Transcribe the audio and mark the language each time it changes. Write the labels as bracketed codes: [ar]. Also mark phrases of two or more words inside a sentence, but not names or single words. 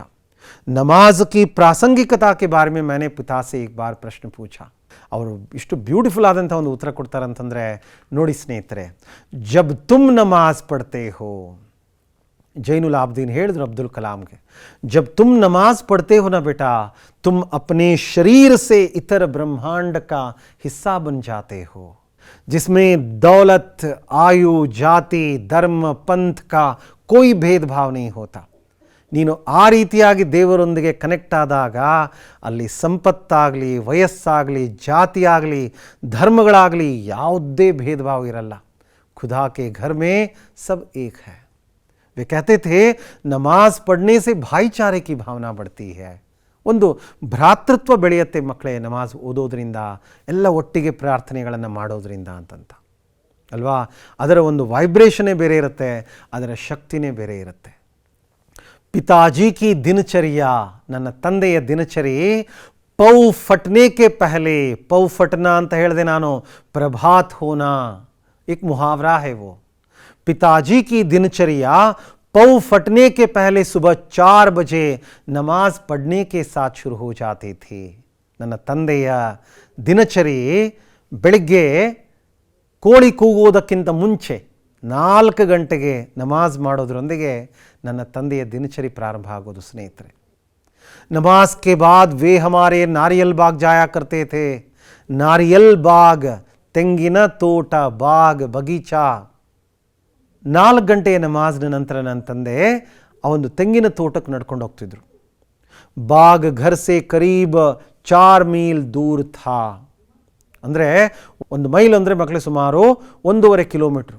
[hi] नमाज की प्रासंगिकता के बारे में मैंने पिता से एक बार प्रश्न पूछा. [kn] ಅವರು ಇಷ್ಟು ಬ್ಯೂಟಿಫುಲ್ ಆದಂಥ ಒಂದು ಉತ್ತರ ಕೊಡ್ತಾರೆ ಅಂತಂದರೆ ನೋಡಿ ಸ್ನೇಹಿತರೆ, [hi] जब तुम नमाज़ पढ़ते हो, [kn] ಜೈನುಲಾಬ್ದೀನ್ ಹೇಳಿದ್ರು ಅಬ್ದುಲ್ ಕಲಾಂಗೆ, [hi] जब तुम नमाज़ पढ़ते हो ना बेटा, तुम अपने शरीर से इतर ब्रह्मांड का हिस्सा बन जाते हो, जिसमें दौलत, आयु, जाति, धर्म, पंथ का कोई भेदभाव नहीं होता. [kn] ನೀನು ಆ ರೀತಿಯಾಗಿ ದೇವರೊಂದಿಗೆ ಕನೆಕ್ಟ್ ಆದಾಗ ಅಲ್ಲಿ ಸಂಪತ್ತಾಗಲಿ, ವಯಸ್ಸಾಗಲಿ, ಜಾತಿ ಆಗಲಿ, ಧರ್ಮಗಳಾಗಲಿ ಯಾವುದೇ ಭೇದ ಭಾವ ಇರಲ್ಲ. [hi] खुदा के घर में सब एक है. वे कहते थे नमाज पढ़ने से भाईचारे की भावना बढ़ती है. [kn] ಒಂದು ಭ್ರಾತೃತ್ವ ಬೆಳೆಯುತ್ತೆ ಮಕ್ಕಳೇ ನಮಾಜ್ ಓದೋದ್ರಿಂದ, ಎಲ್ಲ ಒಟ್ಟಿಗೆ ಪ್ರಾರ್ಥನೆಗಳನ್ನು ಮಾಡೋದ್ರಿಂದ ಅಂತಂತ ಅಲ್ವಾ. ಅದರ ಒಂದು ವೈಬ್ರೇಷನ್ನೇ ಬೇರೆ ಇರುತ್ತೆ, ಅದರ ಶಕ್ತಿನೇ ಬೇರೆ ಇರುತ್ತೆ. [hi] पिताजी की दिनचर्या, [kn] ನನ್ನ ತಂದೆಯ ದಿನಚರಿ, [hi] पौ फटने के पहले, पौ फटना [kn] ಅಂತ ಹೇಳಿದೆ ನಾನು, [hi] प्रभात होना, एक मुहावरा है वो. पिताजी की दिनचर्या पौ फटने के पहले सुबह 4 बजे नमाज पढ़ने के साथ शुरू हो जाती थी. [kn] ನನ್ನ ತಂದೆಯ ದಿನಚರಿ ಬೆಳಿಗ್ಗೆ ಕೋಳಿ ಕೂಗುವುದಕ್ಕಿಂತ ಮುಂಚೆ 4 ಗಂಟೆಗೆ ನಮಾಜ್ ಮಾಡೋದ್ರೊಂದಿಗೆ ನನ್ನ ತಂದೆಯ ದಿನಚರಿ ಪ್ರಾರಂಭ ಆಗೋದು ಸ್ನೇಹಿತರೆ. [hi] नमाज के बाद वे हमारे नारियल बाग जाया करते थे. नारियल बाग, [kn] ತೆಂಗಿನ ತೋಟ, ಬಾಗ್, ಬಗೀಚಾ. 4 ಗಂಟೆಯ ನಮಾಜ್ನ ನಂತರ ನನ್ನ ತಂದೆ ಆ ಒಂದು ತೆಂಗಿನ ತೋಟಕ್ಕೆ ನಡ್ಕೊಂಡು ಹೋಗ್ತಿದ್ರು. [hi] बाग घर से करीब 4 मील दूर था. [kn] ಅಂದರೆ 1 ಮೈಲ್ ಅಂದರೆ ಮಕ್ಕಳೇ ಸುಮಾರು 1.5 ಕಿಲೋಮೀಟ್ರು.